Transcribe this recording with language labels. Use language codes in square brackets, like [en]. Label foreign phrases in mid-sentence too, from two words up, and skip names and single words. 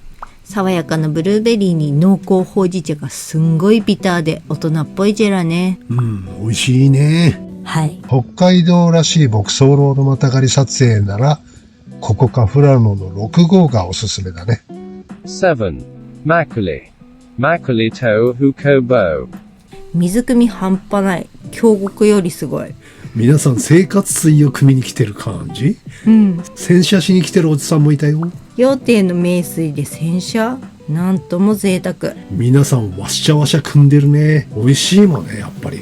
[ja] 爽やかなブルーベリーに濃厚ほうじ茶がすんごいビターで大人っぽいジェラね。美味しいね。はい。北海道らしい牧草ロードまたがり撮影なら、ここか富良野の6号がおすすめだね。 7. Makuli. Makuli to Hukobo. 水汲み半端ない。京極よりすごい。皆さん生活水を汲みに来てる感じ？洗車しに来てるおじさんもいたよ。羊蹄の名水で洗車？なんとも贅沢。皆さんわしゃわしゃ汲んでるね。美味しいもんね、やっぱり。